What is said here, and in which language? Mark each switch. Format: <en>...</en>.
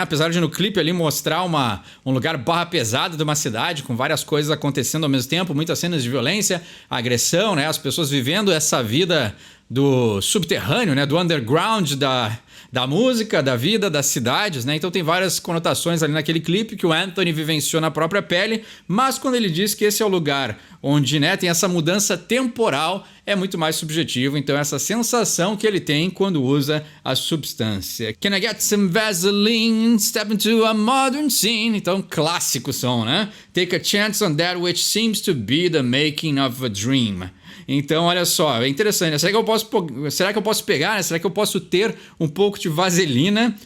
<pt>Apesar de no clipe ali mostrar um lugar barra pesada de uma cidade, com várias coisas acontecendo ao mesmo tempo, muitas cenas de violência, agressão, né? As pessoas vivendo essa vida do subterrâneo, né? Do underground da música, da vida, das cidades, né? Então tem várias conotações ali naquele clipe que o Anthony vivenciou na própria pele, mas quando ele diz que esse é o lugar onde, né, tem essa mudança temporal, é muito mais subjetivo, então essa sensação que ele tem quando usa a substância.</pt> <en>Can I get some Vaseline, step into a modern scene?</en> <pt>Então, clássico som, né?</pt> <en>Take a chance on that which seems to be the making of a dream.</en> <pt>Então, olha só, é interessante, né? Será que eu posso pegar, né? Será que eu posso ter um pouco de vaselina?</pt>